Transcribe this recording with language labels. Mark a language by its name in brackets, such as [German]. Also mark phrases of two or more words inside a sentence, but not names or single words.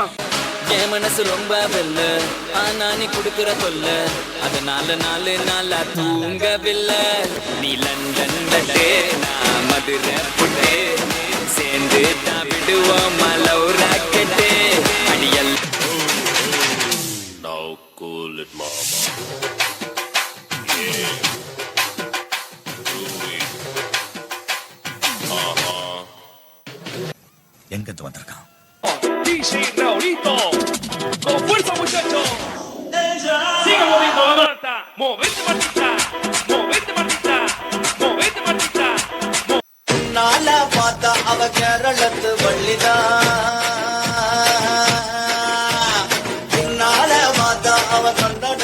[Tamil] என் மனசு ரொம்ப வெல்ல, ஆனா நீ குடுக்கிற தொல்ல, அதனால நாலு நாளா தூங்கவில்லை. நீ லண்டன் பட்டே, நான் மதுரை புட்டே, சேர்ந்து தான் விடுவோம் [English] love rocket [Tamil] அடியல். [English] Now cool it mama. [Tamil] எங்கிருந்து வந்திருக்கான்? [Spanish] DJ Raulito, con fuerza muchachos. Sigue moviendo la mata, movete Martita, movete Martita, movete Martita. [Tamil] நால பார்த்தா அவ கேரளத்து வள்ளிதா நால பார்த்தா அவ